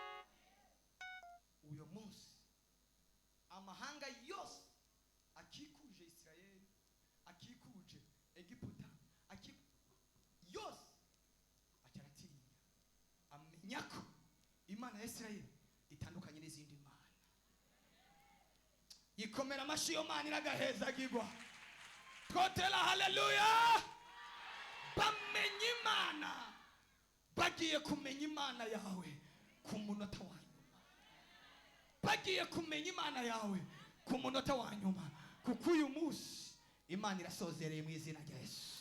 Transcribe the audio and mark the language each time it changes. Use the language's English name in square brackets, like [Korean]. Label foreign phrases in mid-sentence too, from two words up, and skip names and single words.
[Rundi] Uyo munsi amahanga yose akikuje Isirayeli, akikuje Egiputa, yose acaratinya, amenya ko Imana ya Isirayeli itandukanye n'izindi mana. Yikomera amashi yo mana iragahezagirwa. Twotera haleluya. Bamenye Imana, bagiye kumenya Imana yawe ku munota wa nyuma, bagiye kumenya Imana yawe ku munota wa nyuma, kuko uyu munsi Imana irasozereye mu izina rya Yesu.